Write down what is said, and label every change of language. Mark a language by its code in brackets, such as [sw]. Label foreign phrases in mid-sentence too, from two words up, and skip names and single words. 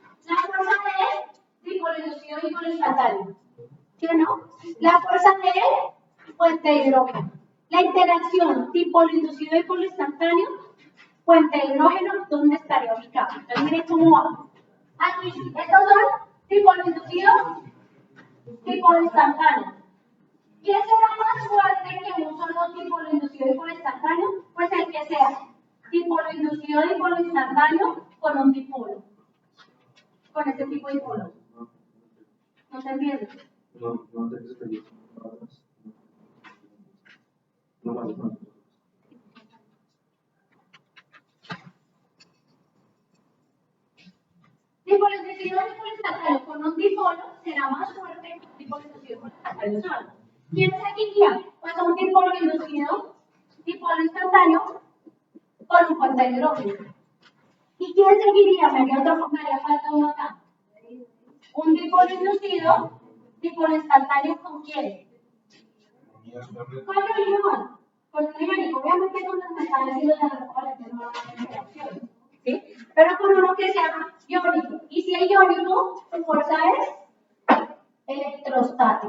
[es] La fuerza de él, dipolo inducido y dipolo instantáneo. ¿Sí o no? La fuerza de él, fuente de hidrógeno. La interacción dipolo inducido y dipolo instantáneo, fuente de hidrógeno, ¿dónde estaría ubicado? Entonces, miren cómo va. Aquí, estos son dipolo inducido, dipolo instantáneo. ¿Quién será más fuerte que un solo dipolo inducido y dipolo instantáneo? Pues el que sea dipolo inducido y dipolo instantáneo con un dipolo. Con este tipo de dipolo. ¿No se entiende? No tengo experiencia. No. Dipolo inducido y dipolo instantáneo con un dipolo será más fuerte que un dipolo inducido y dipolo instantáneo solo. ¿Quién seguiría? Pues un dipolo inducido, dipolo instantáneo con un puente de hidrógeno. ¿Y quién seguiría? Me haría falta uno acá. Un dipolo inducido, dipolo instantáneo, ¿con quién? Con un ion. Con un iónico. Obviamente con los metales y los covalentes no van a tener reacción. ¿Sí? Pero con uno que sea iónico. Y si es iónico, su fuerza es electrostática.